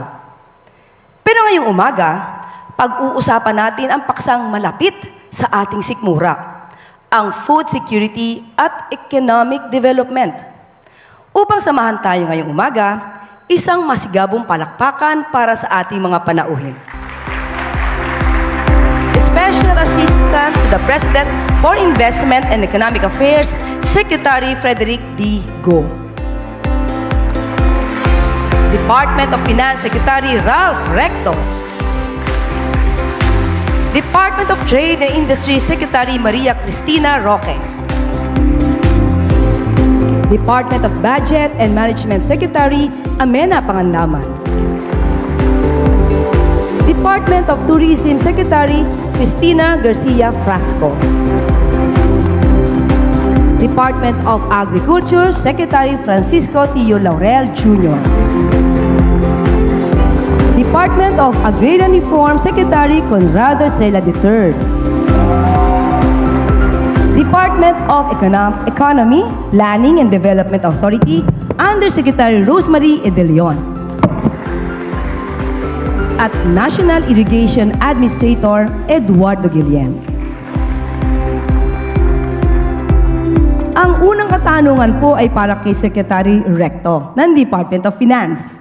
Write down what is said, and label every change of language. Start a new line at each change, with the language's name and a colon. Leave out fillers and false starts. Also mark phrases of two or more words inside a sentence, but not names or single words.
Filipino: Pero ngayong umaga, pag-uusapan natin ang paksang malapit sa ating sikmura, ang
English: food security
Filipino: at
English: economic development.
Filipino: Upang samahan tayo ngayong umaga, isang masigabong palakpakan para sa ating mga panauhin.
English: Special Assistant to the President for Investment and Economic Affairs, Secretary Frederick D. Go. Department of Finance Secretary Ralph Recto. Department of Trade and Industry Secretary Maria Cristina Roque. Department of Budget and Management Secretary Amena Pangandaman. Department of Tourism Secretary Cristina Garcia Frasco. Department of Agriculture Secretary Francisco Tio Laurel Jr. Department of Agrarian Reform Secretary Conrado Estrella III. Department of Economy, Planning and Development Authority, Undersecretary Rosemary E. De Leon. At National Irrigation Administrator Eduardo Guillem.
Filipino: Ang unang katanungan po ay para kay Secretary Recto ng
English: Department of Finance.